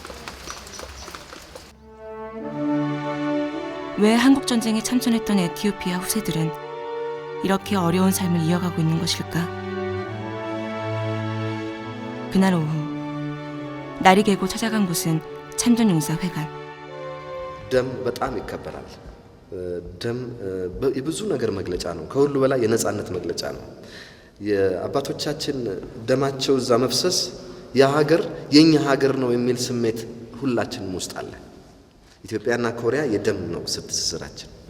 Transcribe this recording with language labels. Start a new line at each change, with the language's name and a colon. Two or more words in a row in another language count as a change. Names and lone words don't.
Korean: 왜 한국전쟁에 참전했던 에티오피아 후세들은 이렇게 어려운 삶을 이어가고 있는 것일까? 그날 오후 날이 개고 찾아간 곳은 참전용사 회관.
Amharic: ደም በጣም ይከበራል። ደም የብዙ ነገር መግለጫ ነው። ከሁሉ በላይ የነጻነት መግለጫ ነው። የአባቶቻችን ደማቸው እዛ መፍሰስ የሀገር የኛ ሀገር ነው የሚል ስሜት ሁላችንም ውስጥ አለ። ኢትዮጵያና ኮሪያ የደም ነው ትስስራችን።